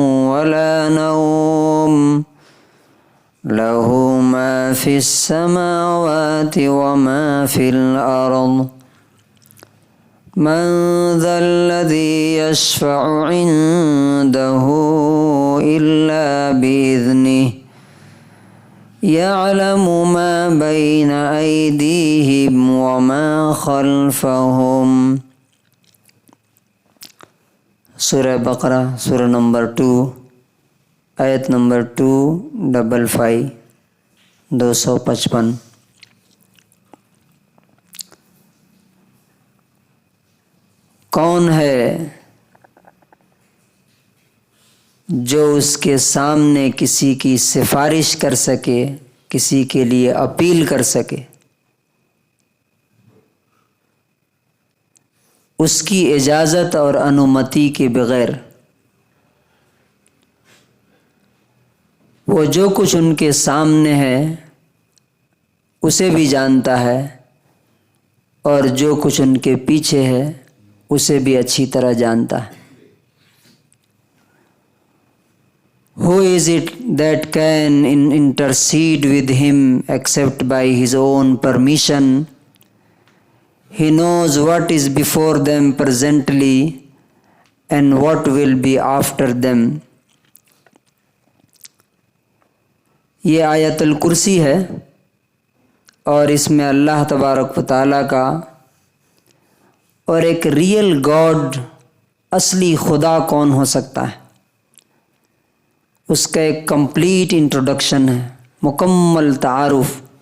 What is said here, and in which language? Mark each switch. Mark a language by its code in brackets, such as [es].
[ar] ولا نوم له ما في السماوات وما في الأرض من ذا الذي يشفع عنده إلا بإذنه يعلم ما بين أيديهم وما خلفهم. [ur] سورہ بقرہ سورہ نمبر 2 آیت نمبر 255 255. کون ہے جو اس کے سامنے کسی کی سفارش کر سکے، کسی کے لیے اپیل کر سکے، اس کی اجازت اور انومتی کے بغیر؟ وہ جو کچھ ان کے سامنے ہے اسے بھی جانتا ہے، اور جو کچھ ان کے پیچھے ہے اسے بھی اچھی طرح جانتا ہے. [en] Who is it that can intercede with him except by his own permission? He knows what is before them presently and what will be after them. [ur] یہ آیت الکرسی ہے، اور اس میں اللہ تبارک و تعالیٰ کا اور ایک [en] real god, [ur] اصلی خدا کون ہو سکتا ہے، اس کا ایک [en] complete introduction [ur] ہے، مکمل تعارف.